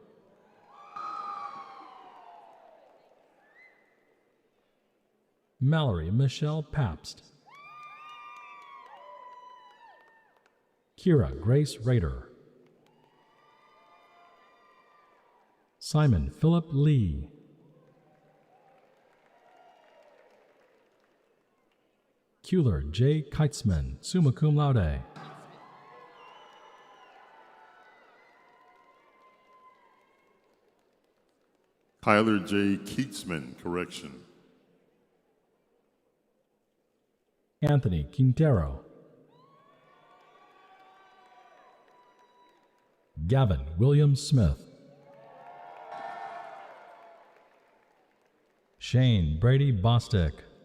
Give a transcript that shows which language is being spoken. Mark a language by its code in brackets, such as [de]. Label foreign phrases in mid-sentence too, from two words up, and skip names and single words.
[en] Mallory Michelle Pabst, Kira Grace Rader, Simon Philip Lee, Kuehler J. Keitzman, [la] summa cum laude, [en] Kyler J. Keatsman, correction. Anthony Quintero, Gavin William Smith, Shane Brady Bostick,